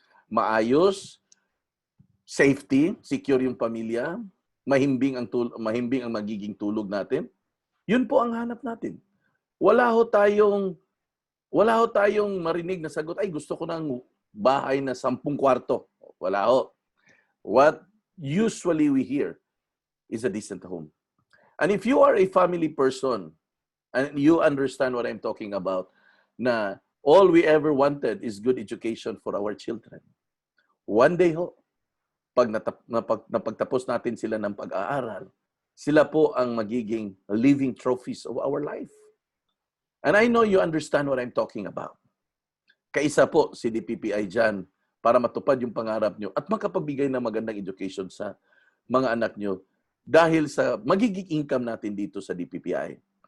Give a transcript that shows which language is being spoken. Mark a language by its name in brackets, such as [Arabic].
[Filipino] Maayos, [English] safety, secure [Filipino] yung pamilya, mahimbing ang magiging tulog natin. Yun po ang hanap natin. Wala ho tayong marinig na sagot, ay gusto ko ng bahay na 10 kwarto. Wala ho. [English] What usually we hear is a decent home. And if you are a family person, and you understand what I'm talking about, na all we ever wanted is good education for our children. One day [Filipino] ho, pag napagtapos natin sila ng pag-aaral, sila po ang magiging [English] living trophies of our life. And I know you understand what I'm talking about. [Filipino] Kaisa po si DPPI dyan para matupad yung pangarap nyo at makapagbigay ng magandang education sa mga anak nyo dahil sa magiging income natin dito sa DPPI.